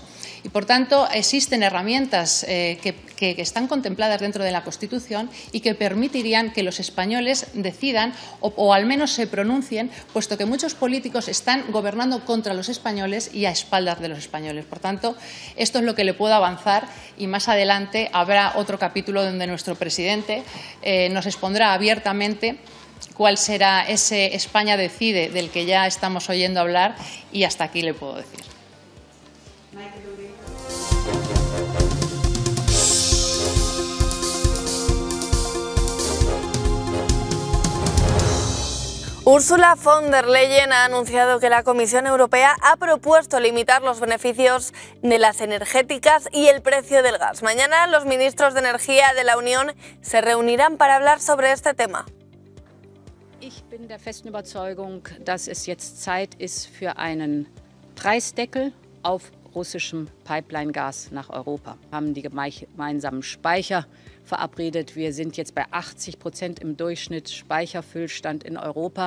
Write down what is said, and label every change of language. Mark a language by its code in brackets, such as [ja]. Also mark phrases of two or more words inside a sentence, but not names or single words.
[es] Y, por tanto, existen herramientas que están contempladas dentro de la Constitución y que permitirían que los españoles decidan o al menos se pronuncien, puesto que muchos políticos están gobernando contra los españoles y a espaldas de los españoles. Por tanto, esto es lo que le puedo avanzar y más adelante habrá otro capítulo donde nuestro presidente nos expondrá abiertamente cuál será ese España decide del que ya estamos oyendo hablar y hasta aquí le puedo decir. Ursula von der Leyen ha anunciado que la Comisión Europea ha propuesto limitar los beneficios de las energéticas y el precio del gas. Mañana los ministros de Energía de la Unión se reunirán para hablar sobre este tema. [de] Ich bin der festen Überzeugung, dass es jetzt Zeit ist für einen Preisdeckel auf russischem Pipeline-Gas nach Europa. Wir haben die gemeinsamen Speicher verabredet. Wir sind jetzt bei 80% im Durchschnitt Speicherfüllstand in Europa.